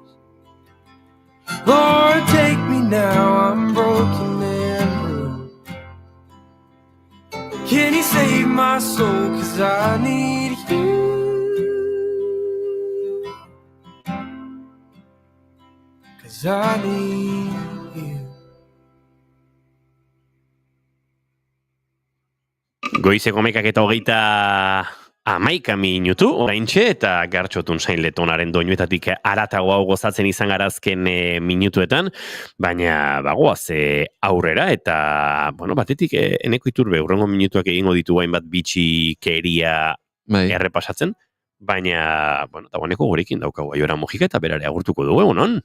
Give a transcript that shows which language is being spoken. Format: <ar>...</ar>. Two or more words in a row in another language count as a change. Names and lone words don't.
<en>Lord, take me now, I'm broken and bruised. Can you save my soul, 'cause I need you. 'Cause I need you.</en> <eu>Goizeko 11:30 minutu, oraintxe, eta Gartxotun Sain Letonaren doinuetatik aratago hau gozatzen izan garazken minutuetan, baina bagoaz aurrera, eta, bueno, batetik Eneko Iturbe, urrengo minutuak egingo ditu hainbat bitxikeria errepasatzen, baina, bueno, dagoeneko gurekin daukagu Aiora Mojika, eta berare agurtuko dugu, egunon?</eu>